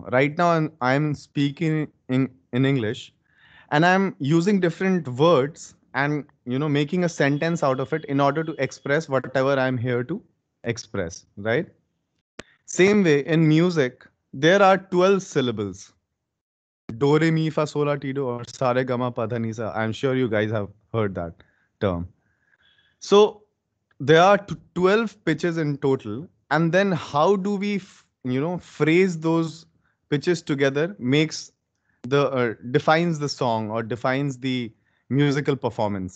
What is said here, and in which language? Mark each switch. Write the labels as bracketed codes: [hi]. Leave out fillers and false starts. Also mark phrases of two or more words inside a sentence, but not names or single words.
[en] Right now, I'm speaking in English, and I'm using different words and, making a sentence out of it in order to express whatever I'm here to express, right? Same way in music, there are 12 syllables. Do, re, mi, fa, sol, la, ti, do, or sa, re, ga, ma, pa, dha, ni, sa. I'm sure you guys have heard that term. So there are 12 pitches in total, and then how do we phrase those pitches together makes the defines the song or defines the musical performance.